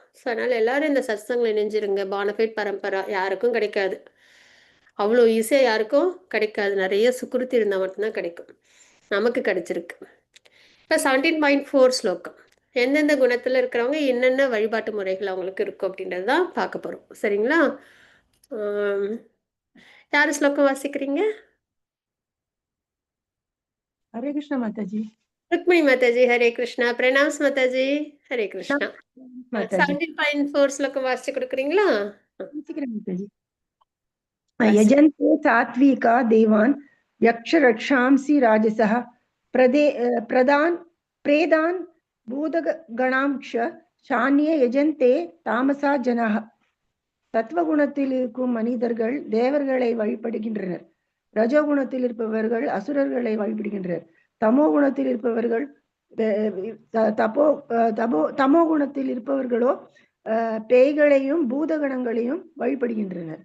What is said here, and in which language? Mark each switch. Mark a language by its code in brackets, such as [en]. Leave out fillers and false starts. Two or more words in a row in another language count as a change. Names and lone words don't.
[ta] ஸோ அதனால் எல்லாரும் இந்த சத்சங்கில் இணைஞ்சிருங்க. பானஃபைட் பரம்பரா யாருக்கும் கிடைக்காது, அவ்வளோ ஈஸியாக யாருக்கும் கிடைக்காது. நிறைய சுக்குருத்தி இருந்தால் மட்டும்தான் கிடைக்கும். நமக்கு கிடைச்சிருக்கு. இப்போ 17.4 ஸ்லோகம், எந்தெந்த குணத்தில் இருக்கிறவங்க என்னென்ன வழிபாட்டு முறைகள் அவங்களுக்கு இருக்கும் அப்படின்றது தான் பார்க்க போகிறோம். சரிங்களா. யார் ஸ்லோகம் வாசிக்கிறீங்க? [hi] हरे कृष्ण माता जी। रुक्मिणी माता जी हरे कृष्णा. प्रणाम माता जी. हरे कृष्णा. माता जी [ta] 17.4 ஸ்லோகம் வாசிச்சு கொடுக்குறீங்களா? [hi] माता जी। [sa] यजन्ते सात्विका देवान् यक्ष रक्षांसि राजसः प्रदान प्रेदान् भूतगणांश चान्ये यजन्ते तामसा जनः. [ta] சத்வகுணத்தில் இருக்கும் மனிதர்கள் தேவர்களை வழிபடுகின்றனர். ரஜோகுணத்தில் இருப்பவர்கள் அசுரர்களை வழிபடுகின்றனர். தமோ குணத்தில் இருப்பவர்கள் தமோ குணத்தில் இருப்பவர்களோ பேய்களையும் பூதகணங்களையும் வழிபடுகின்றனர்.